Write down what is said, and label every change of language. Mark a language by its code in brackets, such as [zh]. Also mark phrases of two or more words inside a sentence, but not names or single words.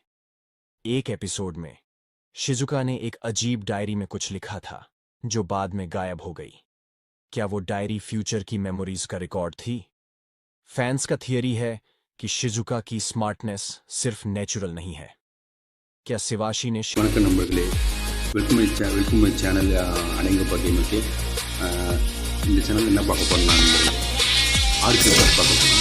[hi] एक एपिसोड में शिजुका ने एक अजीब डायरी में कुछ लिखा था जो बाद में गायब हो गई। क्या वो डायरी फ्यूचर की मेमोरीज का रिकॉर्ड थी? फैंस का थियरी है कि शिजुका की स्मार्टनेस सिर्फ नेचुरल नहीं है। क्या शिवाशी ने [ta] வணக்கம் நண்பர்களே, [en] welcome my channel [ta] அனைங்க பார்த்தீங்கன்னா இந்த சேனல் என்ன பார்க்க போறோம்னா ஆர்கே பாஸ் பார்க்க போகிறோம்.